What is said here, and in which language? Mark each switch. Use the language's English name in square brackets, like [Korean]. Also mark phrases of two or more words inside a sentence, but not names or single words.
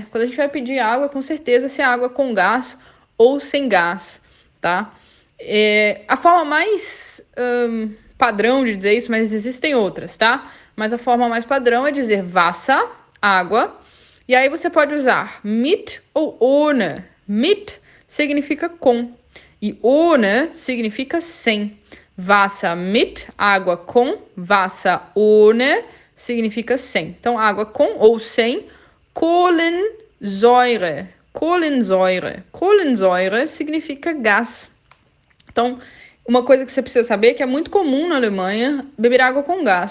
[Portuguese] Quando a gente vai pedir água, com certeza se é água com gás ou sem gás, tá? A forma mais padrão de dizer isso, mas existem outras, tá? Mas a forma mais padrão é dizer Wasser, água, e aí você pode usar mit ou ohne. Mit significa com, e ohne significa sem. [German] Wasser mit, [Portuguese] água com, [German] Wasser ohne [Portuguese] significa sem. Então, água com ou sem, Kohlensäure. Kohlensäure. Kohlensäure significa gás. Então, uma coisa que você precisa saber é que é muito comum na Alemanha beber água com gás.